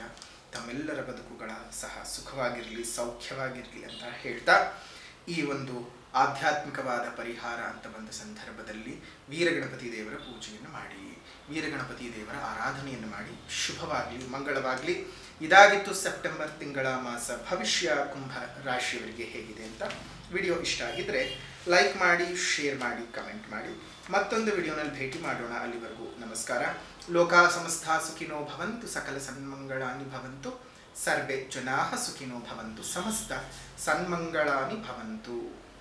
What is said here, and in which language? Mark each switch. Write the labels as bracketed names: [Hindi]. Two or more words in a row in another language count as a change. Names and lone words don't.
[Kannada] ತಮ್ಮೆಲ್ಲರ ಬದುಕುಗಳ ಸಹ ಸುಖವಾಗಿರಲಿ, ಸೌಖ್ಯವಾಗಿರಲಿ ಅಂತ ಹೇಳ್ತಾ ಈ ಒಂದು ಆಧ್ಯಾತ್ಮಿಕವಾದ ಪರಿಹಾರ ಅಂತ ಬಂದ ಸಂದರ್ಭದಲ್ಲಿ ವೀರಗಣಪತಿ ದೇವರ ಪೂಜೆಯನ್ನು ಮಾಡಿ, ವೀರಗಣಪತಿ ದೇವರ ಆರಾಧನೆಯನ್ನು ಮಾಡಿ. ಶುಭವಾಗಲಿ, ಮಂಗಳವಾಗಲಿ. ಇದಾಗಿತ್ತು ಸೆಪ್ಟೆಂಬರ್ ತಿಂಗಳ ಮಾಸ ಭವಿಷ್ಯ ಕುಂಭ ರಾಶಿಯವರಿಗೆ ಹೇಗಿದೆ ಅಂತ. ವಿಡಿಯೋ ಇಷ್ಟ ಆಗಿದ್ರೆ ಲೈಕ್ ಮಾಡಿ, ಶೇರ್ ಮಾಡಿ, ಕಮೆಂಟ್ ಮಾಡಿ. ಮತ್ತೊಂದು ವಿಡಿಯೋನಲ್ಲಿ ಭೇಟಿ ಮಾಡೋಣ. ಅಲ್ಲಿವರೆಗೂ ನಮಸ್ಕಾರ. [Sanskrit] ಲೋಕಾ ಸಮಸ್ತ ಸುಖಿನೋ ಭವಂತು, ಸಕಲ ಸನ್ಮಂಗಳಾನಿ ಭವಂತು, ಸರ್ವೇ ಜನಾಃ ಸುಖಿನೋ ಭವಂತು, ಸಮಸ್ತ ಸನ್ಮಂಗಳಾನಿ ಭವಂತು.